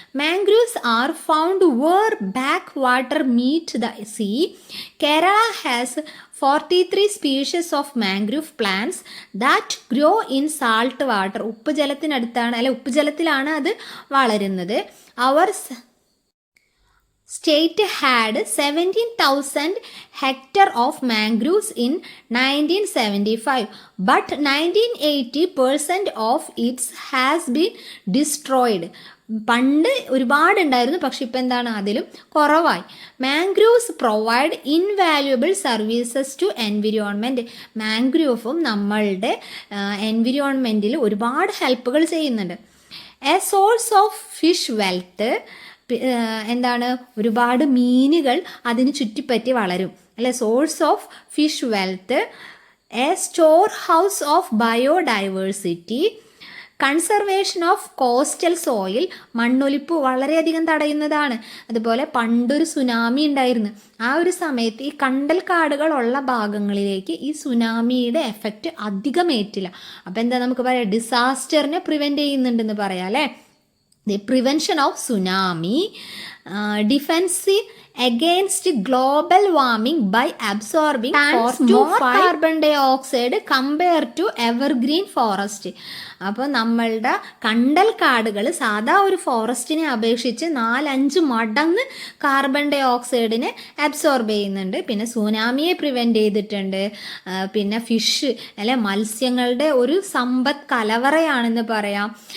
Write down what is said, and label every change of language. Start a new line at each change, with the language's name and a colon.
English: Mangroves are found where back water meet the sea. Kerala has 43 species of mangrove plants that grow in salt water.
Malayalam: ഉപ്പുജലത്തിനടുത്താണ് അല്ലെ, ഉപ്പുജലത്തിലാണ് അത് വളരുന്നത്.
English: അവർ state had 17,000 hectares of mangroves in 1975, but 1980% of it has been destroyed.
Malayalam: പണ്ട് ഒരുപാടുണ്ടായിരുന്നു, പക്ഷെ ഇപ്പം എന്താണ്, അതിലും കുറവായി.
English: Mangroves provide invaluable services to environment.
Malayalam: മാംഗ്രൂവും നമ്മളുടെ എൻവിറോൺമെൻറ്റിൽ ഒരുപാട് ഹെൽപ്പുകൾ ചെയ്യുന്നുണ്ട്.
English: a source of fish wealth,
Malayalam: എന്താണ്, ഒരുപാട് മീനുകൾ അതിന് ചുറ്റിപ്പറ്റി വളരും അല്ലെ.
English: source of fish wealth, a store house of biodiversity, conservation of coastal soil,
Malayalam: മണ്ണൊലിപ്പ് വളരെയധികം തടയുന്നതാണ്. അതുപോലെ പണ്ടൊരു സുനാമി ഉണ്ടായിരുന്നു. ആ ഒരു സമയത്ത് ഈ കണ്ടൽക്കാടുകളുള്ള ഭാഗങ്ങളിലേക്ക് ഈ സുനാമിയുടെ എഫക്റ്റ് അധികമേറ്റില്ല. അപ്പം എന്താ നമുക്ക് പറയാം, ഡിസാസ്റ്ററിനെ പ്രിവെൻറ്റ് ചെയ്യുന്നുണ്ടെന്ന് പറയാം അല്ലേ.
English: The prevention of tsunami, defense against global warming by absorbing 4 to 5 carbon dioxide compared to evergreen forest.
Malayalam: അപ്പോൾ നമ്മളുടെ കണ്ടൽക്കാടുകൾ സാധാ ഒരു ഫോറസ്റ്റിനെ അപേക്ഷിച്ച് 4-5 മടങ്ങ് കാർബൺ ഡൈ ഓക്സൈഡിനെ അബ്സോർബ് ചെയ്യുന്നുണ്ട്. പിന്നെ സുനാമിയെ പ്രിവെൻറ്റ് ചെയ്തിട്ടുണ്ട്. പിന്നെ ഫിഷ് അല്ലെ, മത്സ്യങ്ങളുടെ ഒരു സമ്പദ് കലവറയാണെന്ന് പറയാം.